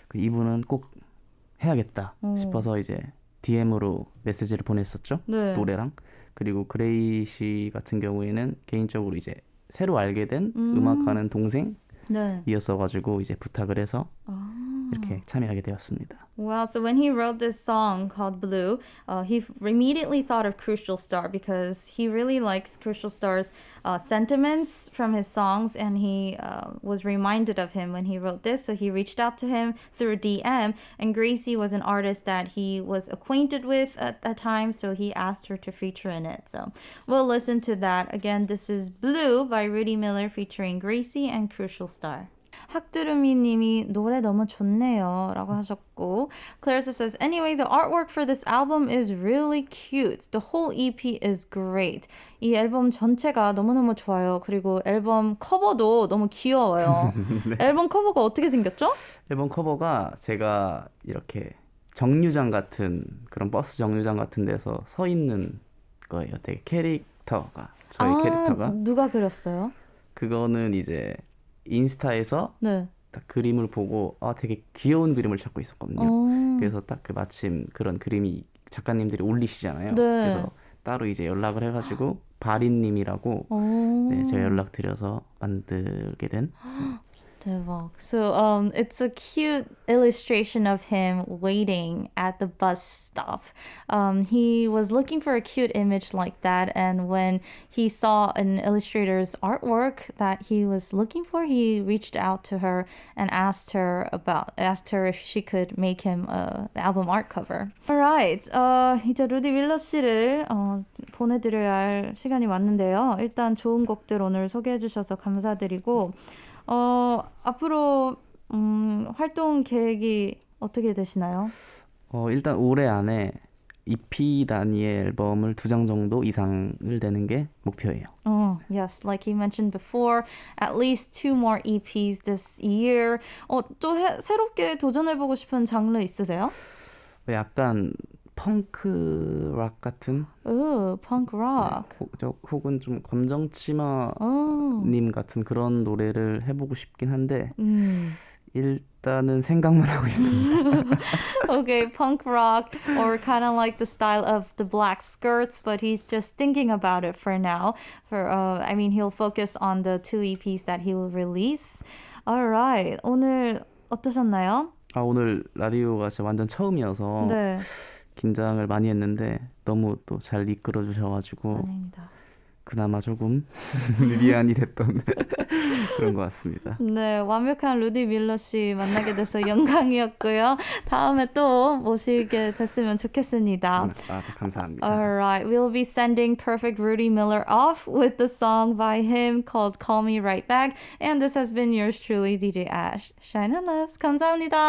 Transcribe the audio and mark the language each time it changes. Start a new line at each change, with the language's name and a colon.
Korean: 이분은 꼭 해야겠다 싶어서 이제 DM으로 메시지를 보냈었죠. 네. 노래랑. 그리고 그레이 씨 같은 경우에는 개인적으로 이제 새로 알게 된 음악하는 동생이었어가지고 이제 부탁을 해서 이렇게 참여하게 되었습니다.
English: Wow, so when he wrote this song called Blue, he immediately thought of Crucial Star because he really likes Crucial Star's sentiments from his songs, and he was reminded of him when he wrote this. So he reached out to him through a DM, and Gracie was an artist that he was acquainted with at that time, so he asked her to feature in it. So we'll listen to that. Again, this is Blue by Ruddie Miller featuring Gracie and Crucial Star.
Korean: 학두루미 님이 노래 너무 좋네요 라고 하셨고
English: Clarissa says, anyway, the artwork for this album is really cute. The whole EP is great.
Korean: 이 앨범 전체가 너무너무 좋아요. 그리고 앨범 커버도 너무 귀여워요. 네. 앨범 커버가 어떻게 생겼죠? 앨범 커버가 제가 이렇게 정류장 같은 그런 버스 정류장 같은 데서 서 있는 거예요. 되게 캐릭터가 저희 캐릭터가 누가 그렸어요? 그거는 이제 인스타에서 네. 딱 그림을 보고 되게 귀여운 그림을 찾고 있었거든요. 그래서 딱 그 마침 그런 그림이 작가님들이 올리시잖아요. 그래서 따로 이제 연락을 해가지고 바린님이라고 네, 제가 연락드려서 만들게 된. 대박.
English: So it's a cute illustration of him waiting at the bus stop. He was looking for a cute image like that, and when he saw an illustrator's artwork that he was looking for, he reached out to her and asked her if she could make him an album art cover.
Korean: Alright, 이제 루디밀러 씨를 보내드려야 할 시간이 왔는데요. 일단 좋은 곡들 오늘 소개해주셔서 감사드리고 앞으로 활동 계획이 어떻게 되시나요? 일단 올해 안에 EP 단위의 앨범을 2장 정도 이상을 내는 게 목표예요.
English: Yes, like you mentioned before, at least 2 more EPs this year.
Korean: 또 새롭게 도전해보고 싶은 장르 있으세요? 약간 펑크 락 같은? 펑크 락. 혹은 좀 검정치마 님 같은 그런 노래를 해보고 싶긴 한데 일단은 생각만 하고 있습니다.
English: Okay, punk rock or kind of like the style of the black skirts, but he's just thinking about it for now. I mean, he'll focus on the 2 EPs that he will release.
Korean: Alright, 오늘 어떠셨나요? 오늘 라디오가 진짜 완전 처음이어서 네. 긴장을 많이 했는데 너무 또 잘 이끌어 주셔가지고 아닙니다. 그나마 조금 미안이 됐던 그런 것 같습니다. 네, 완벽한 루디밀러 씨 만나게 돼서 영광이었고요. 다음에 또 모시게 됐으면 좋겠습니다. 네, 감사합니다.
English: Alright, we'll be sending Perfect Ruddie Miller off with the song by him called Call Me Right Back. And this has been yours truly, DJ Ash. Shine and loves. 감사합니다.